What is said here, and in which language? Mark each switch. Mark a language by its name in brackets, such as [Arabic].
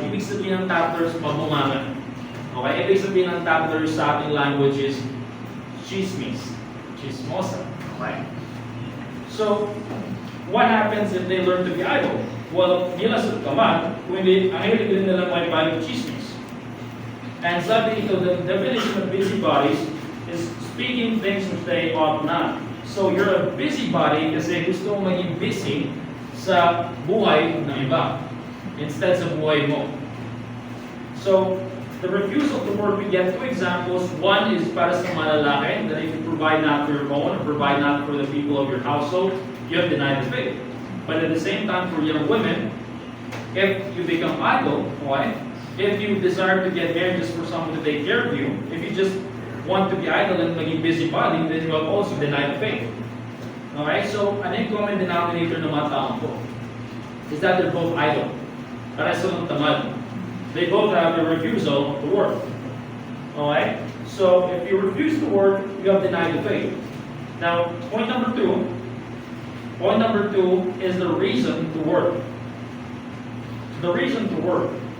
[Filipino] Ibig sabihin ng tattlers, mabumangan. Okay? Ibig sabihin ng tattlers sa ating language is chismis. Chismosa. Okay? [English] So, what happens if they learn to be idle? [Filipino] Well, hindi lang sa tamad, kundi ang hilig din nila may paling chismis. [English] And [Filipino] sabi ito, [English] the definition of busybodies is speaking things which they ought not. So, you're a busybody [Filipino] kasi gusto mong maging busy sa buhay ng iba instead sa buhay mo. [English] So, the refusal to work, we get two examples. One is [Filipino] para sa malalaki, [English] that if you provide not for your own, or provide not for the people of your household, you have denied the faith. But at the same time, for young women, if you become idle, okay, if you desire to get married just for someone to take care of you, if you just want to be idle and [Filipino] maging busybody, [English] then you have also denied the faith. [Filipino] Okay, so ano yung common denominator ng mga taong po? [English] Is that they're both idle. [Filipino] Para sa mga tamad. [English] They both have the refusal to work. Okay? So, if you refuse to work, you have denied the faith. Now, point number two is the reason to work. The reason to work.